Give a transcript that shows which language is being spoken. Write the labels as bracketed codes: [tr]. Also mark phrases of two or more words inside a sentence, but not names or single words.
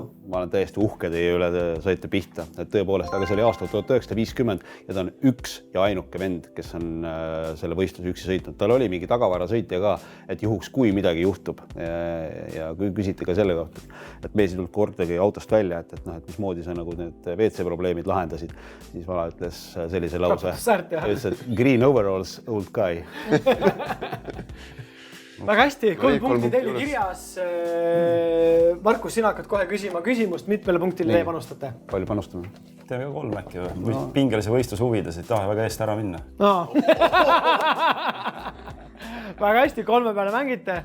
[et] Ma olen täiesti uhke teie üle, te saite pihta. Et tõepoolest, aga see oli aastal 1950 ja ta on üks ja ainuke vend, kes on selle võistluse üksi sõitnud. Tal oli mingi tagavara sõitja ka, et juhuks kui midagi juhtub. Ja kui küsiti ka selle kohta, et mees ei tulnud kordagi autost välja, et mismoodi sa nagu need WC probleemid lahendasid, siis vala ütles sellise lause. Ütles, et [en] green overalls old guy. [et] Väga hästi, 3 punkti teile kirjas. Markus, sina hakkad kohe küsima küsimust, mitmele punktile te panustate? Palju panustame? Teeme ka 3 äkki või? Pingelise võistlus huvides, et taha väga eest ära minna. No. Väga hästi, 3 peale mängite.